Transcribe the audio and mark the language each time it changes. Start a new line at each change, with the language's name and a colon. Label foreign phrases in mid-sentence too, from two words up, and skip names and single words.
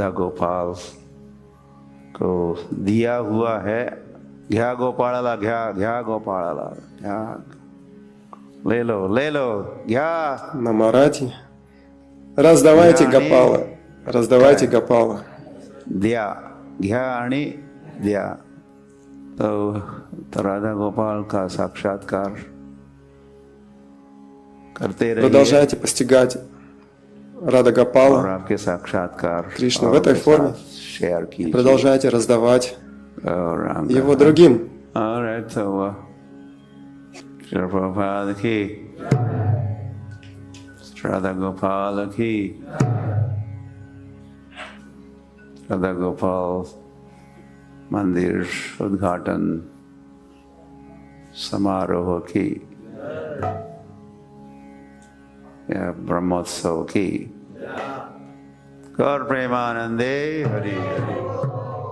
Russian: На Марате. Раздавайте Гопала. Раздавайте Гопала.
Hindi: तो राधा गोपाल का साक्षात्कार करते रहिए
Russian: Продолжайте постигать Рада
Hindi: और
Russian: Гопала,
Hindi: आपके साक्षात्कार
Russian: Кришну в
Hindi: औरों
Russian: этой
Hindi: के
Russian: форме.
Hindi: साथ शेयर कीजिए
Russian: Продолжайте раздавать
Hindi: और हम
Russian: его другим.
English: Alright, so
Hindi: श्रीला प्रभुपाद की, राधा गोपाल की, राधा गोपाल मंदिर उद्घाटन समारोह की, या ब्रह्मोत्सव की
Bangla: গৌর প্রেমানন্দে হরি হরি